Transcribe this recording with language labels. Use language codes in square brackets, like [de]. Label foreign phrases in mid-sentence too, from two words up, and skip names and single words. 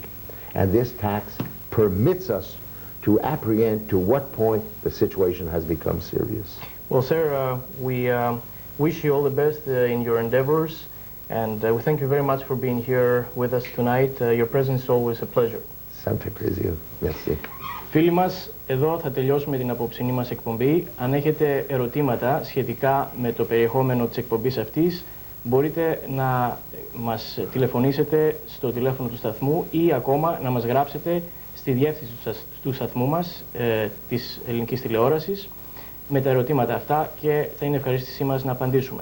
[en] And this tax permits us to apprehend to what point the situation has become serious. Well, sir, we wish you all the best in your endeavors. And we thank you very much for being here with us tonight. Your presence is always a pleasure. [fr] Ça me fait plaisir. Merci. [el] Φίλοι μας, εδώ θα τελειώσουμε την απόψινή μας εκπομπή. Αν έχετε ερωτήματα σχετικά με το περιεχόμενο της εκπομπής αυτής, μπορείτε να μας τηλεφωνήσετε στο τηλέφωνο του σταθμού ή ακόμα να μας γράψετε στη διεύθυνση του σταθμού μας, της ελληνικής τηλεόρασης, με τα ερωτήματα αυτά και θα είναι ευχαρίστησή μας να απαντήσουμε.